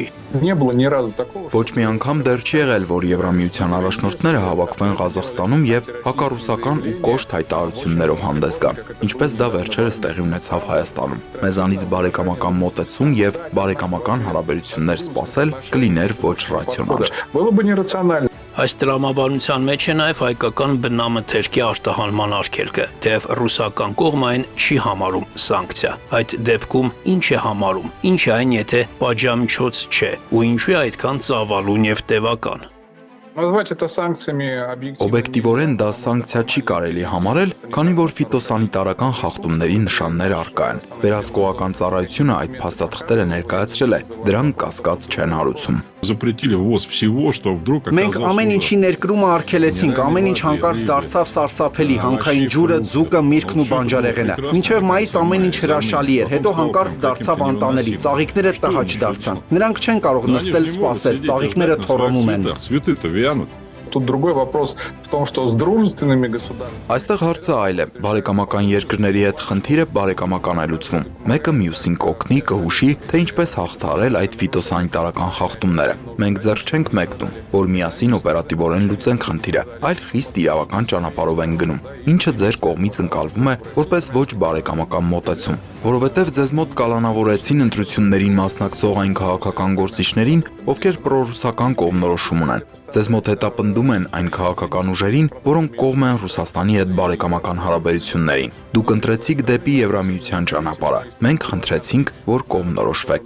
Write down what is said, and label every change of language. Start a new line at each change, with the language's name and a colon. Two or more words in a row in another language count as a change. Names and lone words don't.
Russian: Не было ни разу такого.
Armenian: Ոչ մի անգամ դեռ չի եղել, որ Եվրամիության առաջնորդները հավաքվեն Ղազախստանում եւ հակառուսական ու կոշտ հայտարարություններով հանդես գան, ինչպես դա վերջերս տեղի ունեցավ Հայաստանում։ Մեզանից բարեկամական մոտեցում եւ բարեկամական հարաբերություններ սպասել կլիներ ոչ ռացիոնալ։
Russian: Было бы нерационально.
Armenian: Այս տրամաբանության մեջ է նաև հայկական բնամթերքի արտահանման արգելքը, թեև ռուսական կողմը այն չի համարում սանկցիա։ Այդ դեպքում ինչ է համարում, ինչ է այն, եթե պատժամիջոց չէ, ու ինչու է այդքան ծավալուն եւ տևական։
Russian: Назвать это санкциями объективно.
Armenian: Օբյեկտիվորեն դա սանկցիա չի կարելի համարել, քանի որ ֆիտոսանիտարական խախտումների նշաններ առկա են։ Վերահսկողական ծառայությունը այդ փաստաթղթերը ներկայացրել է, դրանք կասկած չեն հարուցում։
Russian: Запретили ввоз всего, что вдруг
Armenian: Մենք ամեն ինչի ներկրումը արգելեցինք, ամեն ինչ հանկարծ դարձավ սարսափելի, հանքային ջուրը, ձուկը, միրգն ու բանջարեղենը։ Մինչև մայիս ամեն ինչ հրաշալի էր, հետո հանկարծ դարձավ անտանելի, ծաղիկները տհաճ դարձան։ Նրանք չեն կարող նստել սպասել, ծաղիկները թորոնում են։
Russian: Цветы-то вянут. Тут другой вопрос в том, что с дружественными государствами
Armenian: Այստեղ հարցը այլ է։ Բարեկամական երկրների հետ խնդիրը բարեկամական է լուծվում։ Մեկը մյուսին կօգնի, կհուշի, թե ինչպես հաղթահարել այդ ֆիտոսանիտարական խախտումները։ Մենք ձեռք չենք մեկնում, որ միասին օպերատիվորեն լուծենք խնդիրը, այլ խիստ իրավական ճանապարհով են գնում, ինչը ձեր կողմից ընկալվում է որպես ոչ բարեկամական մոտեցում, որովհետև ձեզ մոտ կալանավորեցին ընտրություններին մասնակցող այն քաղաքական գործիչներին, ովքեր պրոռուսական կողմնորոշում ունեն։ Ձեզ մոտ հետապնդում են այն քաղաքական ուժերին, որոնք կողմ են Ռուսաստանի հետ բարեկամական հարաբերություններին։ Դուք ընտրեցիք դեպի Եվրամիության ճանապարհը։ Մենք խնդրեցինք, որ կողմնորոշվեք։